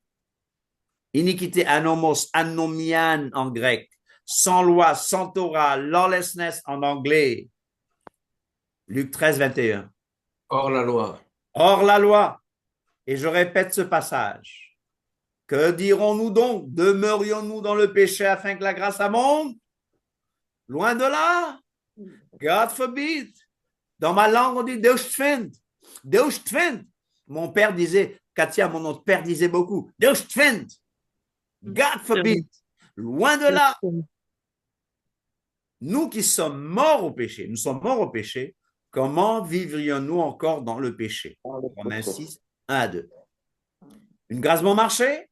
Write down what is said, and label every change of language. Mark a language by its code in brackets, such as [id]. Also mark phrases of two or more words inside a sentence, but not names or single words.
[fr] Iniquité, [el] ἄνομος, ἀνομίαν [fr] en grec, sans loi, sans Torah, lawlessness en anglais. Luc 13, 21. Hors la loi. Hors la loi. Et je répète ce passage. Que dirons-nous donc? Demeurions-nous dans le péché afin que la grâce abonde? Loin de là. [en] God forbid. [fr] Dans ma langue, on dit [kab] Deus tfend. Deus tfend. [fr] Mon père disait, Katia, mon autre père disait beaucoup, [kab] Deus tfend. [en] God forbid. [fr] Loin de là. Nous qui sommes morts au péché, nous sommes morts au péché, comment vivrions-nous encore dans le péché? Romains 6, 1 à 2. Une grâce bon marché?